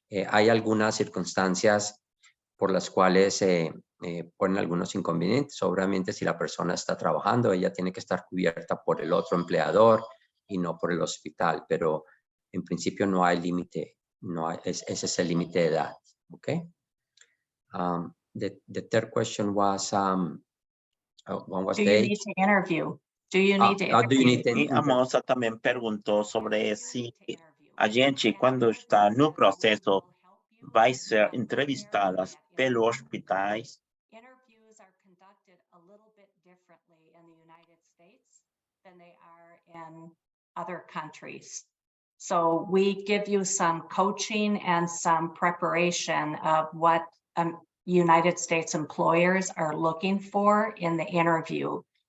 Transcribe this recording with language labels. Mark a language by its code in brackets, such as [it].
[es] Hay algunas circunstancias por las cuales ponen algunos inconvenientes. Obviamente, si la persona está trabajando, ella tiene que estar cubierta por el otro empleador y no por el hospital, pero en principio no hay límite. No, ese es el límite de edad, okay? [en] The third question was, one was do you need to interview? Do you need to interview? [pt] E a moça também perguntou sobre se a gente, quando está no processo, vai ser entrevistadas pelos hospitais. [en] Interviews are conducted a little bit differently in the United States than they are in other countries. So we give you some coaching and some preparation of what United States employers are looking for in the interview.